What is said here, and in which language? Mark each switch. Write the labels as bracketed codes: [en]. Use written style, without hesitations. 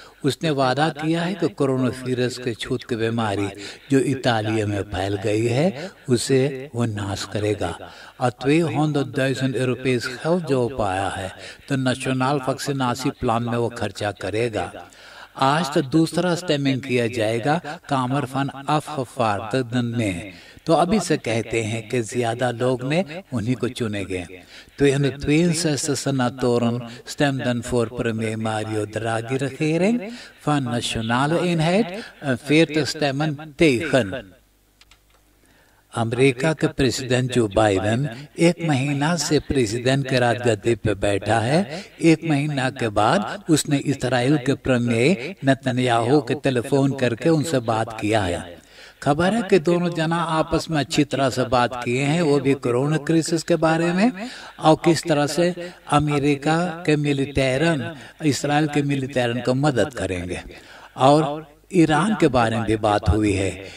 [hns] उसने वादा किया है कि कोरोना वायरस के छूत की बीमारी जो इतालिया में फैल गई है उसे वो नाश करेगा और 200,000 यूरोपीज हेल्थ जो पाया है तो नेशनल वैक्सीनेशन प्लान में वो खर्चा करेगा। आज तो दूसरा स्टेमिंग किया जाएगा कामर फन अफवार्दन में। तो अभी से कहते हैं कि ज्यादा लोग ने उन्हीं को चुनेंगे। तो [nl] senatoren stemden voor premier Mario Draghi regering van nationale eenheid en 40 stemmen tegen। [hns] अमेरिका के प्रेसिडेंट जो बाइडेन 1 महीना से प्रेसिडेंट के राजगद्दी पे बैठा है। 1 महीना के बाद उसने इस्राएल के प्रीमियर नेतन्याहू के टेलीफोन करके उनसे बात किया है। खबर है कि दोनों जना आपस में अच्छी तरह से बात किए हैं, वो भी कोरोना क्राइसिस के बारे में और किस तरह से अमेरिका के मिलिटेरन इस्राएल के मिलिटेरन को मदद करेंगे और ईरान के बारे में भी बात हुई है।